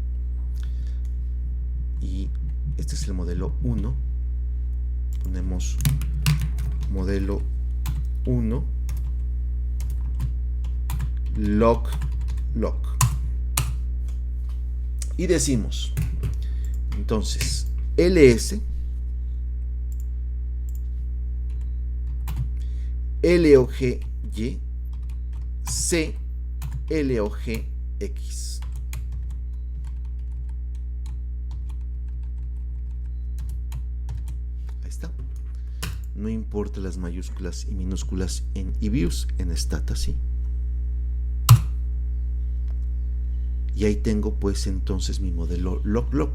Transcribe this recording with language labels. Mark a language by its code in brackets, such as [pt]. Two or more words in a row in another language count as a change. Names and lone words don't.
[es] Y este es el modelo 1. Ponemos modelo 1 log. Y decimos entonces ls log y c log x. Ahí está. No importa las mayúsculas y minúsculas en eViews, en Stata sí. Y ahí tengo pues entonces mi modelo log.